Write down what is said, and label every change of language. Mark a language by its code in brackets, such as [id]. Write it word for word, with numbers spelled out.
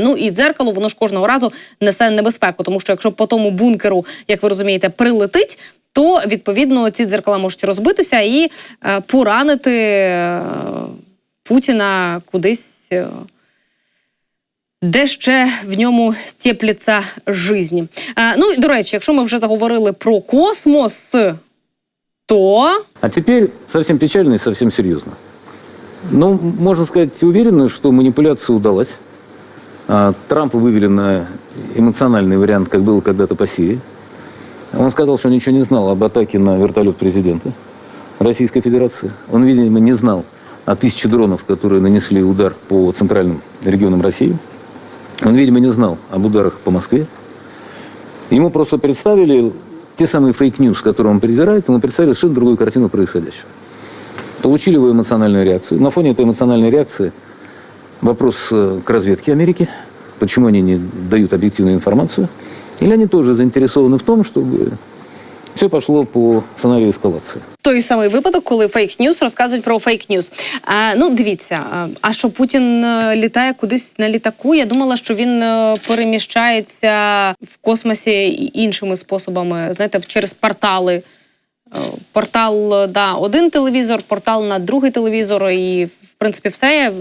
[uk] Ну і дзеркало, воно ж кожного разу несе небезпеку, тому що якщо по тому бункеру, як ви розумієте, прилетить, то, відповідно, ці дзеркала можуть розбитися і е, поранити е, Путіна кудись... е, де ще в ньому тепліться жизні. Е, ну, і, до речі, якщо ми вже заговорили про космос, то... [ru] А теперь совсем печально и совсем серьезно. Ну, можно сказать уверенно, что манипуляция удалась. А, Трампа вывели на эмоциональный вариант, как было когда-то по Сирии. Он сказал, что ничего не знал об атаке на вертолет президента Российской Федерации. Он, видимо, не знал о тысяче дронов, которые нанесли удар по центральным регионам России. Он, видимо, не знал об ударах по Москве. Ему просто представили те самые фейк-ньюс, которые он презирает, ему представили совершенно другую картину происходящего. Получили его эмоциональную реакцию. На фоне этой эмоциональной реакции вопрос э, к разведке Америки, почему они не дают объективную информацию, или они тоже заинтересованы в том, чтобы все пошло по сценарию эскалации. [uk] той самий випадок, коли фейк-ньюс розказують про фейк-ньюс. А, ну, дивіться, а, а що Путін е, літає кудись на літаку? Я думала, що він е, переміщається в космосі і- іншими способами, знаєте, через портали. Е, Портал е, да, один телевізор, портал на другий телевізор, і в принципі все.